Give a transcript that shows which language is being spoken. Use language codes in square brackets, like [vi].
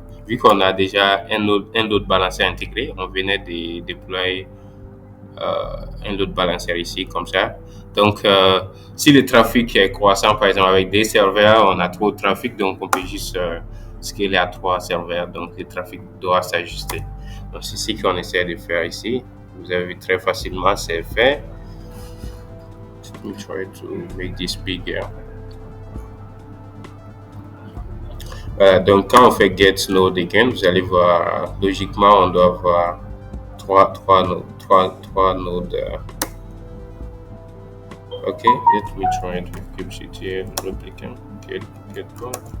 [fr] Vu qu'on a déjà un load balancer intégré, on venait de déployer un load balancer ici, comme ça. Donc, si le trafic est croissant, par exemple, avec des serveurs, on a trop de trafic, donc on peut juste scaler à 3 serveurs. Donc, le trafic doit s'ajuster. Donc, c'est ce qu'on essaie de faire ici. Vous avez vu très facilement, c'est fait. [en] Let me try to make this bigger. [fr] Donc, quand on fait get node again, vous allez voir, logiquement, on doit avoir 3 nodes. [en] Ok, let me try it with kubectl replicant get node.